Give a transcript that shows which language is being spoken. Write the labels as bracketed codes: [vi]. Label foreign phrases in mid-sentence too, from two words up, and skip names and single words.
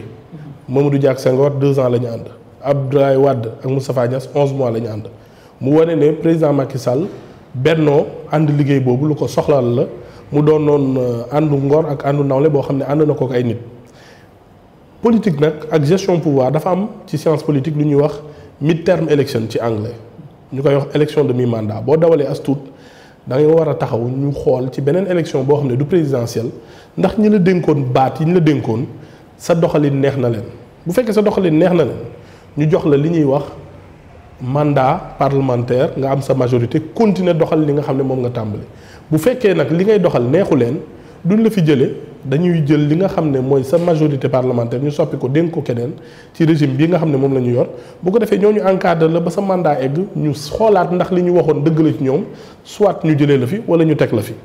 [wo] Mamadou Dia ak Senghor 2 ans la ñu ànd Abdoulaye Wade ak Moustapha Niasse 11 mois la ñu ànd mu wane ne président Macky Sall bennoo ànd liggéey boobu lu ko soxlaal la mu doon noon àndu ngor ak àndu nawle boo xam ne ànd na ko ak ay nit. politique nag ak gestion pouvoir dafa am ci [fr] science politique [wo] lu ñuy wax [en] mid-term election [wo] ci anglais ñu koy wax [fr] élection de mi-mandat [wo] boo dawalee as tuut da nga war a taxaw ñu xool ci beneen élection boo xam ne du présidentielle ndax ñi la dénkoon baat yi ñu la dénkoon sa doxalin neex na leen bu fekkee sa doxalin neex na leen ñu jox la li ñuy wax [fr] mandat parlementaire [wo] nga am sa majorité continuer doxal li nga xam ne moom nga tàmbali bu fekkee nag li ngay doxal neexu leen duñ la fi jëlee dañuy jël li nga xam ne mooy sa [fr] majorité parlementaire [wo] ñu soppi ko dénk ko keneen ci régime bi nga xam ne moom la ñu yor bu ko defee ñooñu encadré la ba sa mandat egg ñu xoolaat ndax li ñu waxoon dëgg la ci ñoom soit ñu jëlee la fi wala ñu teg la fi.